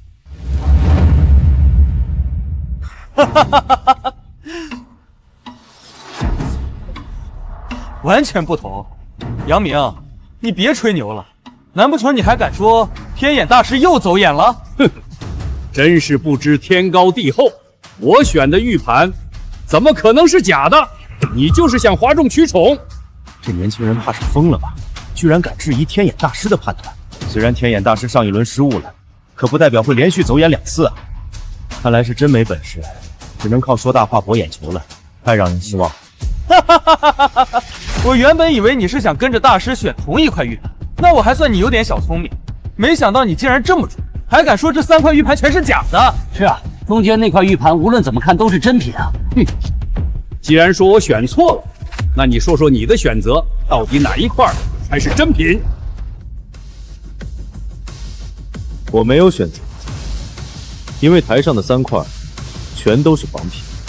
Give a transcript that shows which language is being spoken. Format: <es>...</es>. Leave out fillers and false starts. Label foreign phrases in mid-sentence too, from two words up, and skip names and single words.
<zh>完全不同。楊明，你別吹牛了，難不成你還敢說天眼大師又走眼了？哼，真是不知天高地厚。我選的玉盤怎麼可能是假的？你就是想譁眾取寵。這年輕人怕是瘋了吧？居然敢質疑天眼大師的判斷。雖然天眼大師上一輪失誤了，可不代表會連續走眼2次啊。看來是真沒本事，只能靠說大話博眼球了，太讓人失望。我原本以為你是想跟着大師選同一塊玉盤，那我還算你有點小聰明，沒想到你竟然這麼準，還敢說這3塊玉盤全是假的。是啊，中間那塊玉盤無論怎麼看都是真品啊。哼，既然說我選錯了，那你說說你的選擇，到底哪一塊才是真品？我沒有選擇，因為台上的3塊全都是仿品。</zh>